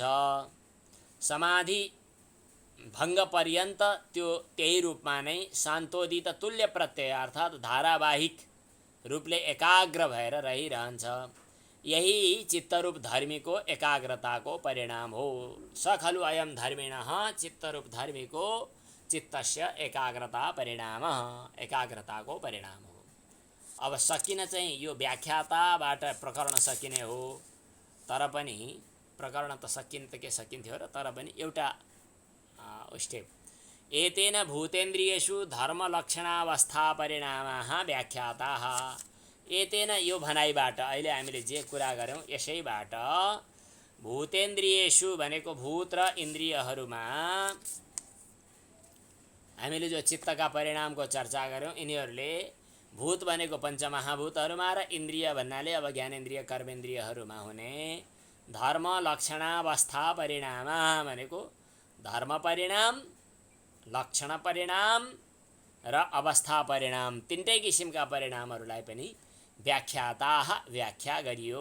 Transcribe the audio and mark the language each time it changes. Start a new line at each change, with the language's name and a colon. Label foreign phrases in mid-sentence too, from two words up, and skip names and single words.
Nepali: समाधि भङ्ग पर्यन्त त्यो त्यही रूपमा नै शान्तोदित तुल्य प्रत्यय अर्थात् धारावाहिक रूपले एकाग्र भएर रहिरहन्छ। यही चित्तरूप धर्मीको एकाग्रताको परिणाम हो।
Sanskrit: स खलु अयं धर्मिणः
Nepali: चित्तरूप धर्मीको
Sanskrit: चित्तस्य एकाग्रता परिणाम,
Nepali: एकाग्रताको परिणाम हो। अब सकिन चाहिँ यो व्याख्याताबाट प्रकरण सकिने हो, तर पनि प्रकरण त सकिन त के सकिन्थ्यो र, तर पनि एउटा स्टेप।
Sanskrit: एतेन भूतेन्द्रियेषु धर्मलक्षणावस्था परिणामाः व्याख्याताः।
Nepali: एतेन यो भनाइबाट अहिले हामीले जे कुरा गर्यौँ यसैबाट भूतेन्द्रियेषु भनेको भूत र इन्द्रियहरूमा हामीले जो चित्तका परिणामको चर्चा गर्यौँ, यिनीहरूले भूत भनेको पञ्चमहाभूतहरूमा र इन्द्रिय भन्नाले अब ज्ञानेन्द्रिय कर्मेन्द्रियहरूमा हुने धर्म लक्षणावस्था परिणाम भनेको धर्म परिणाम, लक्षण परिणाम र अवस्था परिणाम, तीनटै किसिमका परिणामहरूलाई पनि व्याख्याताः व्याख्या गरियो।